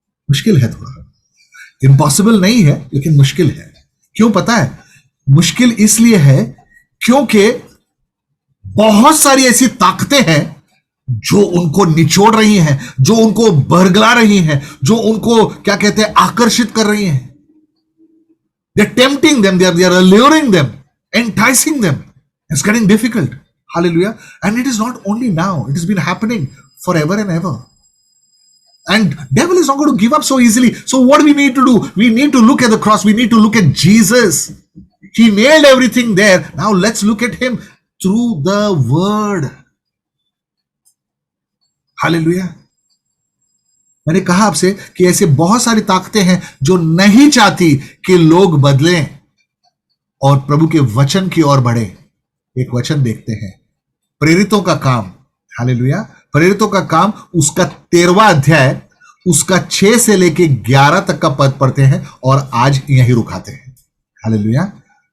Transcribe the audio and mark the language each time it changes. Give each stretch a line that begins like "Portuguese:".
Hindi: मुश्किल है थोड़ा, इम्पॉसिबल नहीं है लेकिन मुश्किल है। क्यों पता है? मुश्किल इसलिए है क्योंकि बहुत सारी ऐसी ताकतें हैं जो उनको निचोड़ रही हैं, जो उनको बरगला रही हैं, जो उनको क्या कहते हैं आकर्षित कर रही हैं।
English: They're tempting them, they are alluring them, enticing them. It's getting difficult. Hallelujah. And it is not only now, it has been happening forever and ever. And devil is not going to give up so easily. So what do we need to do? We need to look at the cross. We need to look at Jesus. He nailed everything there. Now let's look at him through the word. Hallelujah.
Hindi: मैंने कहा आपसे कि ऐसे बहुत सारी ताकतें हैं जो नहीं चाहती कि लोग बदलें और प्रभु के वचन की ओर बढ़े। एक वचन देखते हैं, प्रेरितों का काम। हालेलुया। प्रेरितों का काम, उसका 13वां अध्याय, उसका 6 से लेके 11 तक का पद पढ़ते हैं और आज यहीं रुकाते हैं। हालेलुया।